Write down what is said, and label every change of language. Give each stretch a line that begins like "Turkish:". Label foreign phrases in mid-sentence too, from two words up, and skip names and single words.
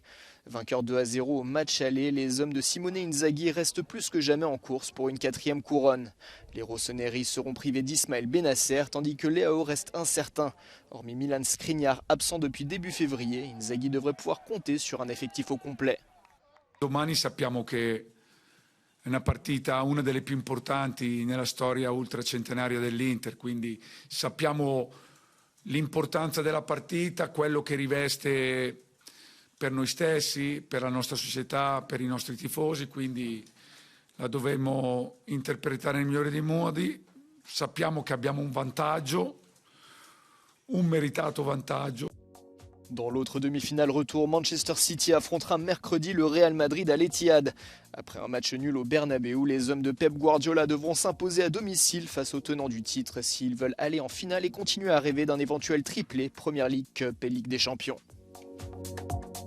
French: Vainqueur 2-0 au match aller, les hommes de Simone Inzaghi restent plus que jamais en course pour une 4e couronne. Les rossoneri seront privés d'Ismaël Bennacer tandis que Leao reste incertain. Hormis Milan Skriniar absent depuis début février, Inzaghi devrait pouvoir compter sur un effectif au complet.
Italian: Domani sappiamo che è una partita, una delle più importanti nella storia ultracentenaria dell'Inter, quindi sappiamo l'importanza della partita, quello che riveste per noi stessi, per la nostra società, per i nostri tifosi, quindi la dovremo interpretare nel migliore dei modi. Sappiamo che abbiamo un vantaggio, un meritato vantaggio.
French: Dans l'autre demi-finale retour, Manchester City affrontera mercredi le Real Madrid à l'Etihad. Après un match nul au Bernabéu, les hommes de Pep Guardiola devront s'imposer à domicile face aux tenants du titre s'ils veulent aller en finale et continuer à rêver d'un éventuel triplé Premier League Cup et Ligue des Champions.